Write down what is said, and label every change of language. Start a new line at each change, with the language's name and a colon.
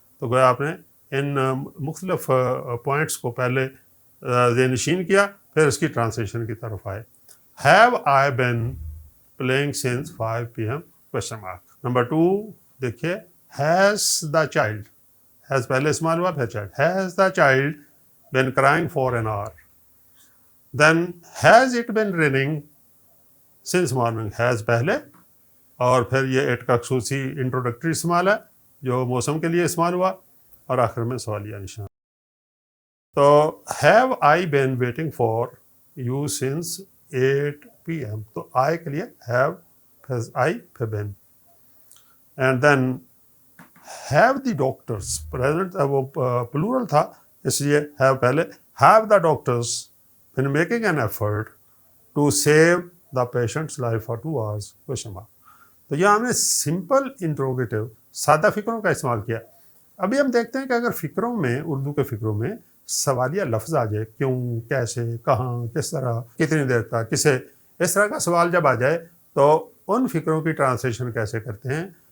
Urdu: تو گویا آپ نے ان مختلف پوائنٹس کو پہلے ذہن نشین کیا، پھر اس کی ٹرانسلیشن کی طرف آئے.
English: Have I been playing since 5 PM question mark.
Urdu: Number 2 دیکھیے
English: has the child,
Urdu: ہیز پہلے استعمال ہوا پھر child.
English: Has the child been crying for an hour. Then has it been raining since morning.
Urdu: Has پہلے اور پھر یہ اٹ کا خصوصی انٹروڈکٹری استعمال ہے جو موسم کے لیے استعمال ہوا اور آخر میں سوالیہ نشان.
English: تو have I been waiting for you since 8 PM.
Urdu: تو آئی کے لیے ہیو پھر آئی پھر بین.
English: and then have the doctors present
Urdu: وہ پلورل تھا اس لیے ہیو پہلے.
English: Have the doctors been making an effort to save the patients life for 2 hours question mark.
Urdu: تو یہ ہم نے سمپل انٹروگیٹو سادہ فکروں کا استعمال کیا. ابھی ہم دیکھتے ہیں کہ اگر فکروں میں اردو کے فکروں میں سوالیہ لفظ آ جائے، کیوں، کیسے، کہاں، کس طرح، کتنی دیر تک، کسے، اس طرح کا سوال جب آ جائے تو ان فکروں کی ٹرانسلیشن کیسے کرتے ہیں.